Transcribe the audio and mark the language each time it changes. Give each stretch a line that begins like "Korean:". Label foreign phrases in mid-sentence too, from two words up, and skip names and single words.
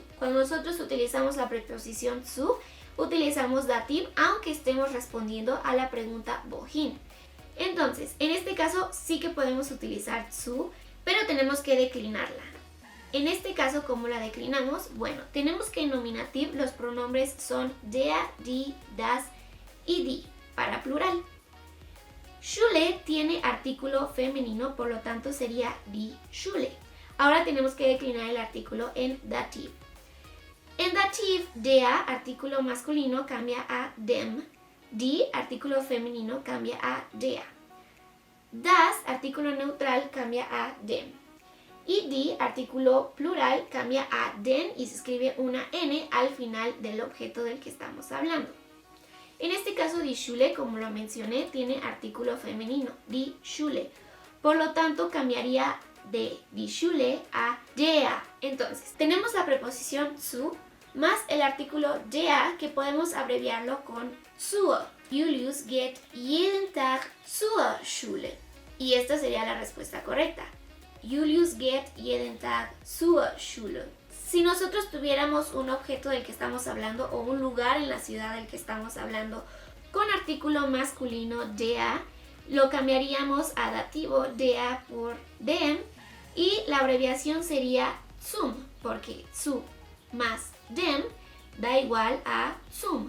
Spanish: Cuando nosotros utilizamos la preposición zu, utilizamos dativ aunque estemos respondiendo a la pregunta wohin. Entonces, en este caso sí que podemos utilizar zu, pero tenemos que declinarla. En este caso, ¿cómo la declinamos? Bueno, tenemos que en nominativ los pronombres son
German: der, die, das
Spanish: y die, para plural. Schule tiene artículo femenino, por lo tanto sería
German: die Schule.
Spanish: Ahora tenemos que declinar el artículo en dativ. En dativ, der, artículo masculino, cambia a dem. Die, artículo femenino, cambia a der. Das, artículo neutral, cambia a dem. Y die, artículo plural, cambia a den y se escribe una N al final del objeto del que estamos hablando. En este caso,
German: die Schule,
Spanish: como lo mencioné, tiene artículo femenino,
German: die Schule.
Spanish: Por lo tanto, cambiaría de
German: die Schule
Spanish: a der. Entonces, tenemos la preposición zu más el artículo der, que podemos abreviarlo con zur.
German: Julius geht jeden Tag zur Schule.
Spanish: Y esta sería la respuesta correcta.
German: Julius geht jeden Tag zur Schule.
Spanish: Si nosotros tuviéramos un objeto del que estamos hablando o un lugar en la ciudad del que estamos hablando con artículo masculino der, lo cambiaríamos a dativo der por dem y la abreviación sería zum, porque zu más dem da igual a zum.